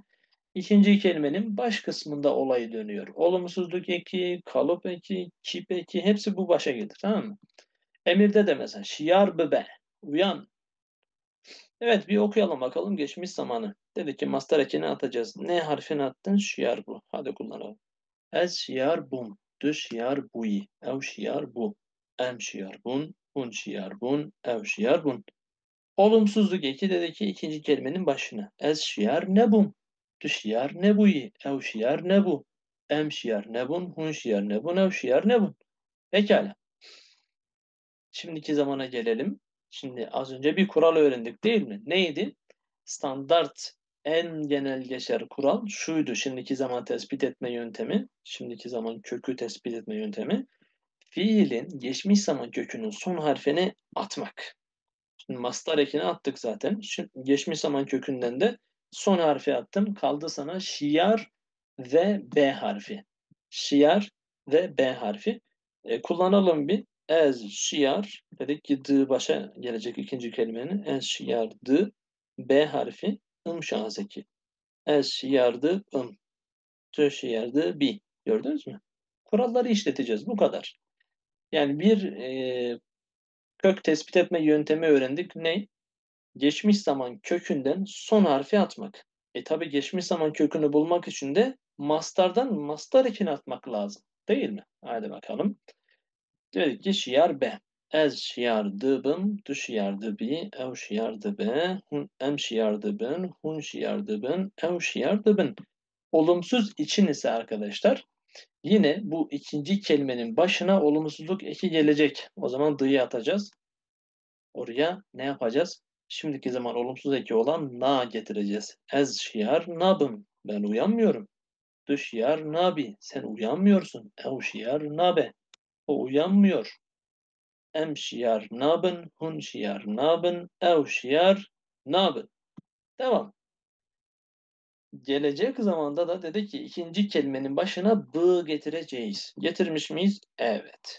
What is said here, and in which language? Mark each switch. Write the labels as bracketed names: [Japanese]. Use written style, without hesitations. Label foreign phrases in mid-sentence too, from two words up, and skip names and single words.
[Turkish] İkinci kelimenin baş kısmında olay dönüyor. Olumsuzluk eki, kalıp eki, kip eki hepsi bu başa gelir. Tamam mı? Emirde de mesela [Kurdish] şiar bebe. [Turkish] Uyan. Evet bir okuyalım bakalım geçmiş zamanı. Dedi ki master ekini atacağız. Ne harfini attın? [Kurdish] Şiar bu. [Turkish] Hadi kullanalım. [Kurdish] Ez şiar bum. Du şiar bui. Ev şiar bu. Em şiar bun. Hun şiar bun. Ev şiar bun. [Turkish] Olumsuzluk eki dedi ki ikinci kelimenin başına. [Kurdish] Ez şiar ne bum. Du şiar ne bui. Ev şiar ne bu. Em şiar ne bun. Hun şiar ne bun. Ev şiar ne bun. [Turkish] Pekala. Şimdiki zamana gelelim. Şimdi az önce bir kural öğrendik değil mi? Neydi? Standart en genel geçer kural şuydu. Şimdiki zaman tespit etme yöntemi. Şimdiki zaman kökü tespit etme yöntemi. Fiilin geçmiş zaman kökünün son harfini atmak. Şimdi mastar ekini attık zaten. Şimdi geçmiş zaman kökünden de son harfi attım. Kaldı sana şiar ve B harfi. Şiar ve B harfi. Kullanalım bir. [Kurdish] Ez şiar. [Turkish] Dedik ki dı başa gelecek ikinci kelimenin. [Kurdish] Ez şiar dı. [Turkish] B harfi. Şahseki. [Kurdish] Ez şiar dı Tö şiar dı bi. [Turkish] Gördünüz mü? Kuralları işleteceğiz. Bu kadar. Yani bir kök tespit etme yöntemi öğrendik. Ne? Geçmiş zaman kökünden son harfi atmak. Tabi geçmiş zaman kökünü bulmak için de mastardan mastar ekini atmak lazım. Değil mi? Hadi bakalım. Dedik ki [Kurdish] şiar be. Ez şiardı bım, du şiardı bi, ev şiardı be, hun em şiardı bin, hun şiardı bin, ev şiardı bin. [Turkish] Olumsuz için ise arkadaşlar yine bu ikinci kelimenin başına olumsuzluk eki gelecek. O zaman dı'yı atacağız. Oraya ne yapacağız? Şimdiki zaman olumsuz eki olan na getireceğiz. [Kurdish] Ez şiar nabım. [Turkish] Ben uyanmıyorum. [Kurdish] Du şiar nabi. [Turkish] Sen uyanmıyorsun. [Kurdish] Ev şiar nabe. [Turkish] O uyanmıyor. [Kurdish] Em şiar nabın. Hun şiar nabın. Ev şiar nabın. Devam. [Turkish] Gelecek zamanda da dedi ki ikinci kelimenin başına b getireceğiz. Getirmiş miyiz? Evet.